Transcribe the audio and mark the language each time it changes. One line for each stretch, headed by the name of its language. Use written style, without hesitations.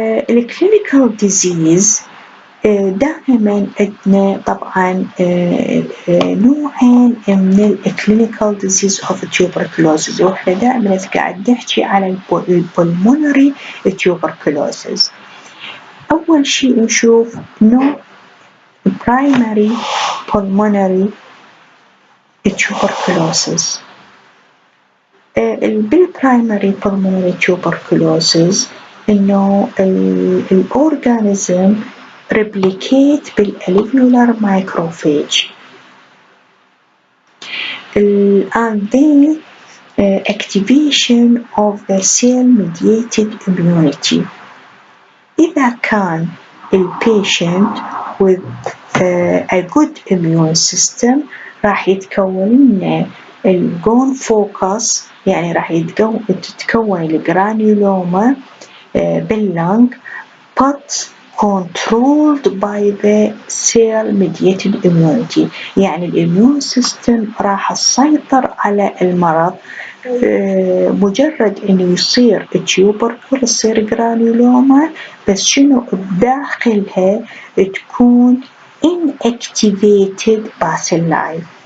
Arabic: الكلينيكال ديزيز دائما عندنا طبعا نوعين من
English: الكلينيكال disease of tuberculosis
Arabic: واحنا دائما قاعد نحكي على البلمونري تيوبركلوزز. اول شيء نشوف نوع برايمري pulmonary tuberculosis.
English: بالبرايمري pulmonary tuberculosis
Arabic: انه الاورجانيزم
English: replicate بالالفيولار microphage and then activation of the cell mediated immunity.
Arabic: إذا كان
English: patient with a good immune system
Arabic: راح يتكون لنا الجون فوكس يعني راح تتكون الجرانيولوما باللنج
English: but controlled by the cell mediated immunity.
Arabic: يعني الإميون سيستم راح تسيطر على المرض مجرد انه يصير تيوبركل يصير جرانيولوما، بس شنو بداخلها تكون inactivated bacilli.